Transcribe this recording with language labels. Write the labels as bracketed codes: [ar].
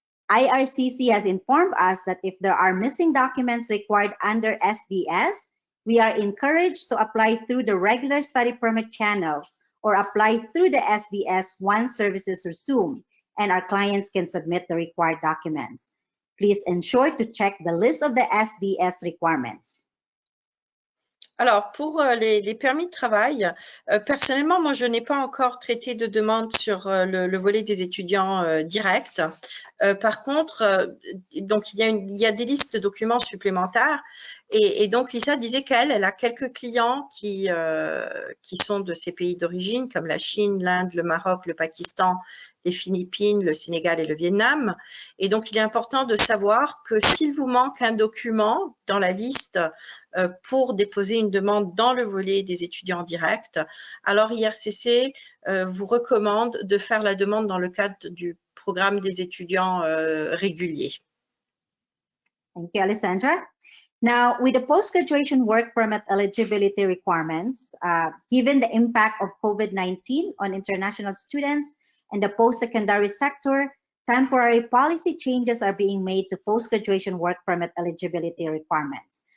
[en] IRCC has informed us that if there are missing documents required under SDS, we are encouraged to apply through the regular study permit channels or apply through the SDS once services resume, and our clients can submit the required documents. Please ensure to check the list of the SDS requirements. [fr] Alors, pour les permis de travail, personnellement, moi, je n'ai pas encore traité de demande sur le volet des étudiants directs. Par contre, donc, il y a des listes de documents supplémentaires. Et donc, Lisa disait qu'elle a quelques clients qui sont de ces pays d'origine, comme la Chine, l'Inde, le Maroc, le Pakistan, les Philippines, le Sénégal et le Vietnam. Et donc, il est important de savoir que s'il vous manque un document dans la liste pour déposer une demande dans le volet des étudiants directs, alors IRCC vous recommande de faire la demande dans le cadre du programme des étudiants réguliers. [en] Thank you, Alessandra. Now, with the post-graduation work permit eligibility requirements, given the impact of COVID-19 on international students and the post-secondary sector, temporary policy changes are being made to post-graduation work permit eligibility requirements.